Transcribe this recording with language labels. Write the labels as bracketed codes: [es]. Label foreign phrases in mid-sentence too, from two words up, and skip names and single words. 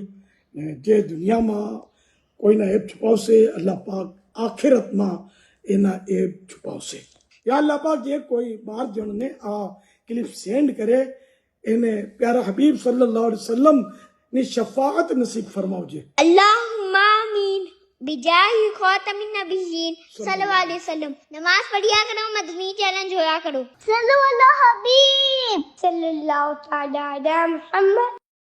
[gu] જે દુનિયામાં કોઈના એપ છુપાવશે, અલ્લાહ પાક આખિરતમાં એના એપ છુપાવશે. યા અલ્લાહ પાક, જે કોઈ 12 જણને આ [en] clip send [gu] કરે એને પ્યારા હબીબ [ar] صلى الله عليه وسلم [gu] ની શફાઅત નસીબ ફરમાવજે. [ar] اللهم آمين بجاه خاتم النبيين صلى الله عليه وسلم. [pa] ਨਮਾਜ਼ ਪੜ੍ਹਿਆ ਕਰੋ, ਮਦਨੀ ਚੈਲੇਂਜ ਹੋਇਆ ਕਰੋ. [ar] صلى الله حبيب صلى الله تعالى على محمد.